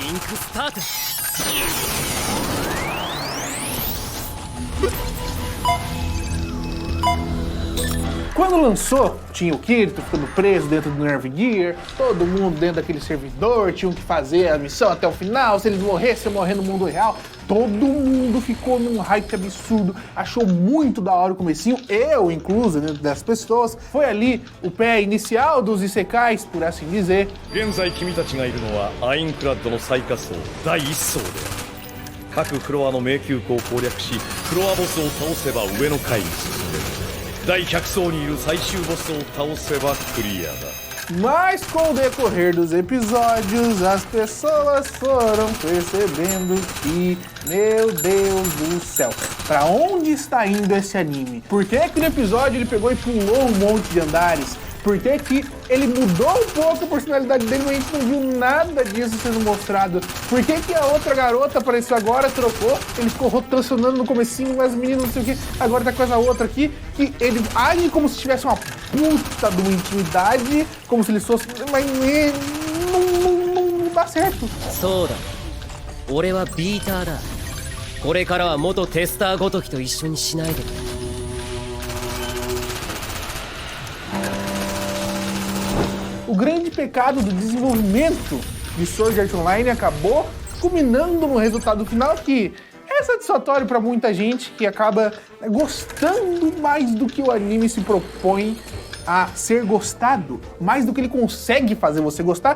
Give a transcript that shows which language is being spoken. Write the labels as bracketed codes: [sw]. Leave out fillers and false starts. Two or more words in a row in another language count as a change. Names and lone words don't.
[pt] Quando lançou, tinha o Kirito ficando preso dentro do Nerve Gear, todo mundo dentro daquele servidor, tinham que fazer a missão até o final, se eles morressem, morrer no mundo real. Todo mundo ficou num hype absurdo, achou muito da hora o comecinho, eu incluso, dentro das pessoas. Foi ali o pé inicial dos Isekais, por assim dizer. [ja] 現在君たちがいるのはアインクラッドの最下層第1層である各フロアの迷宮湖を攻略しフロアボスを倒せば上の階に進める第100層にいる最終ボスを倒せばクリアだ [pt] Mas com o decorrer dos episódios, as pessoas foram percebendo que, meu Deus do céu, pra onde está indo esse anime? Por que que no episódio ele pegou e pulou um monte de andares? Por que que ele mudou um pouco a personalidade dele, mas a gente não viu nada disso sendo mostrado? Por que que a outra garota apareceu agora, trocou, ele ficou rotacionando no comecinho, mas o menino não sei o que, agora tá com essa outra aqui, que ele age como se tivesse uma puta de uma intimidade, como se ele fosse... mas não dá certo. [ja] そうだ俺はビーターだこれからは元テスターごときと一緒にしないでくれ [pt] O grande pecado do desenvolvimento de Sword Art Online acabou culminando no resultado final que é satisfatório para muita gente que acaba gostando mais do que o anime se propõe a ser gostado, mais do que ele consegue fazer você gostar.